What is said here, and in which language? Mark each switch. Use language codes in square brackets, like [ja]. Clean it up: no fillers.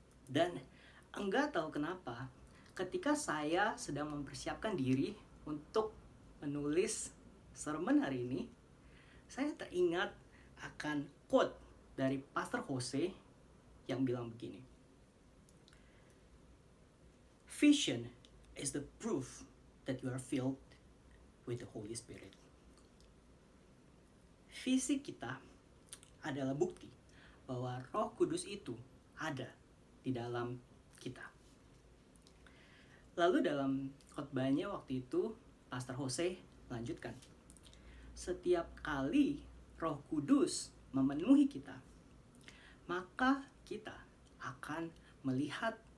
[id] Dan enggak tahu kenapa, ketika saya sedang mempersiapkan diri untuk menulis sermon hari ini, saya teringat akan quote dari Pastor Jose yang bilang begini. [en] Vision is the proof that you are filled with the Holy Spirit. [id] Visi kita adalah bukti bahwa Roh Kudus itu ada di dalam kita. Lalu dalam khotbahnya waktu itu, Pastor Jose melanjutkan, setiap kali Roh Kudus memenuhi kita, maka kita akan melihat